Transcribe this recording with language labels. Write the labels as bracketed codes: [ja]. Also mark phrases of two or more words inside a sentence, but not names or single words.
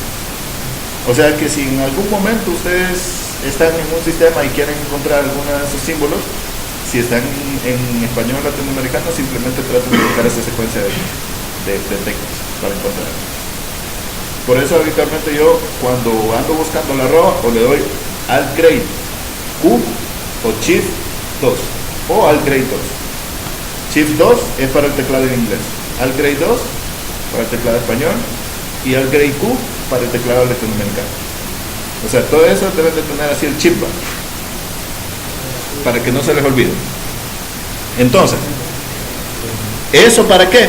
[es] O sea que si en algún momento ustedes están en un sistema y quieren encontrar alguno de esos símbolos, si están en español latinoamericano, simplemente traten de buscar esa secuencia de teclas para encontrar. Por eso habitualmente yo, cuando ando buscando la arroba, o le doy Alt Grade Q o Shift 2 o Alt Grade 2. Shift 2 es para el teclado en inglés, Alt Grade 2 para el teclado español y Alt Grade Q para el teclado latinoamericano. O sea, todo eso deben de tener así el chip para que no se les olvide. Entonces, ¿eso para qué?